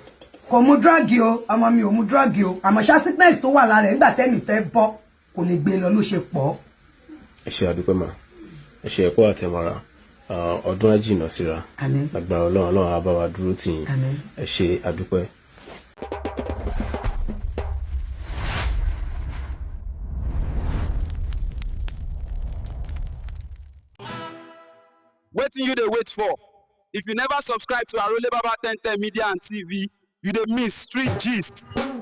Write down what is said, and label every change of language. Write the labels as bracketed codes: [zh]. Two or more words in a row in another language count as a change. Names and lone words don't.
[yo] kò mu drug o ọmọ mi ò mu drug o àmọ́ ṣá sickness tó wà lára ẹ̀ nígbà tẹ́mi fẹ́ bọ́ kò lè gbé lọ ló ṣe pọ̀. ẹ ṣe àdúpẹ́ mà ẹ ṣe ẹ̀kọ́ àtẹ̀mọ́ra ọdún àjìnà síra agbára ọlọ́run á bá wa dúró tì yín ẹ ṣe àdúpẹ́. [pcm] Wetin you dey wait for? If you never subscribe to Arole Baba 1010 Media and TV, you dey miss street gist.